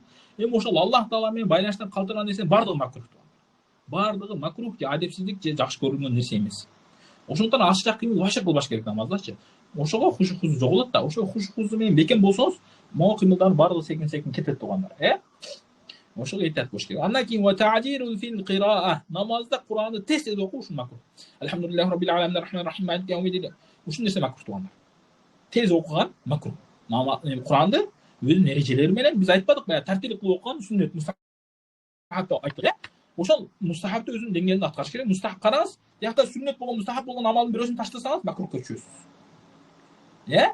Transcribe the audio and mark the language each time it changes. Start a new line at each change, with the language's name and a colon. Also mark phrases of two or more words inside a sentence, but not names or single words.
Kyrgyz: Эми ошол Аллах Таала менен байланыштан калтырган нерсенин бардыгы макрух. Бардыгы макрух же адепсиздик же жакшы көрүнгөн нерсе эмес. Ошондуктан ашыкча кыймыл вообще кылбаш керек намаздачы. Ошого хушукуз жоголот да. Ошо хушукуз менен бекем болсоңуз, могу кыймылдардын бардыгы секин кетет туугандар. Ошого эйтат болуш керек. Андан кийин
Arabic: و التعجيل في القراءة.
Kyrgyz: Намазда Куранды тез окуу ушул макрух.
Arabic: الحمد لله رب العالمين الرحمن الرحيم مالك يوم الدين.
Kyrgyz: Ушул нерсе макрух туугандар. Тез окуган макрух. Куранды өзүнүн эрежелери менен биз айтпадык баягы тартилип кылып окуган сүннөт мустахаб деп айттык. Ошол мустахабты өзүнүн деңгээлинде аткарыш керек. Мустахаб караңыз, биякта сүннөт болгон, мустахаб болгон амалдын бирөөсүн таштасаңыз, макрухка түшөсүз.